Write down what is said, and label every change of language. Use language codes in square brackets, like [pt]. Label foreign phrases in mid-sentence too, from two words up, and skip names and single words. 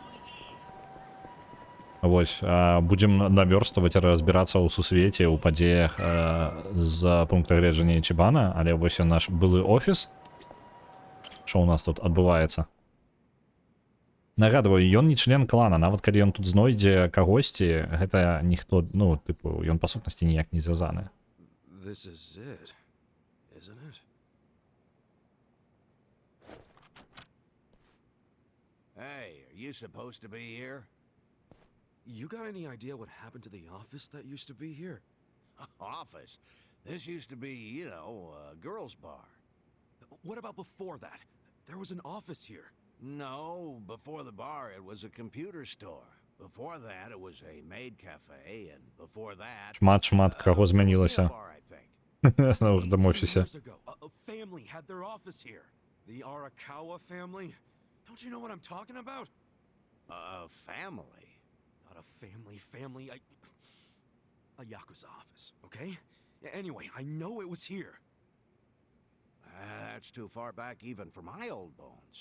[be] Вось, будзем навёрстваваць, разбірацца ў сусвеце, ў падзеях з пункта гледжання Ічібана, але вось наш былы офіс. Што ў нас тут адбываецца? Нагадваю, ён не член клана, нават калі ён тут знойдзе кагосьці, гэта ніхто, ну, тыпу, ён па сутнасці ніяк не звязаны. [en] This is it, isn't it? Hey, are you supposed to be here? You got any idea what happened to the office that used to be here? Office? This used to be, you know, a girls' bar. What about before that? There was an office here. No, before the bar it was a computer store. Before that it was a maid cafe, and before that... [be] Шмат каго змянілася ў гэтым офісе. [en] A family had their office here. The Arakawa family? Don't you know what I'm talking about? A family? Not a family. A Yakuza office, okay? Anyway, I know it was here. That's too far back even for my old bones.